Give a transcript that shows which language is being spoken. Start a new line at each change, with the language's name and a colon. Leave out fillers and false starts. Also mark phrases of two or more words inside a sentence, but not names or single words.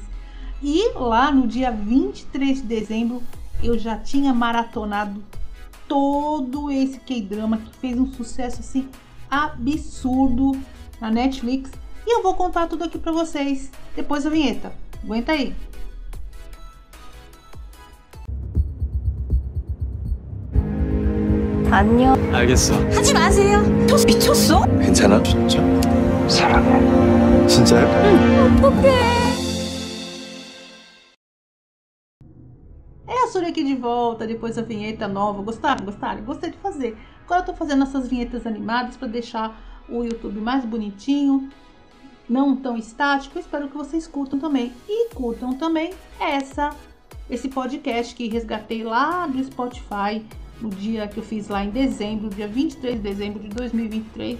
Portuguese: E lá no dia 23 de dezembro eu já tinha maratonado todo esse K-drama que fez um sucesso assim absurdo na Netflix. E eu vou contar tudo aqui pra vocês depois da vinheta. Aguenta aí.
Korean: 안녕. 알겠어. 하지 마세요. 미쳤어? 괜찮아? 진짜. 사랑해. 진짜요? 어떡해.
Portuguese: É a Surya aqui de volta, depois da vinheta nova. Gostaram? Gostei de fazer. Agora eu tô fazendo essas vinhetas animadas para deixar o YouTube mais bonitinho, não tão estático. Espero que vocês curtam também. E curtam também esse podcast que resgatei lá do Spotify no dia que eu fiz lá em dezembro, dia 23 de dezembro de 2023.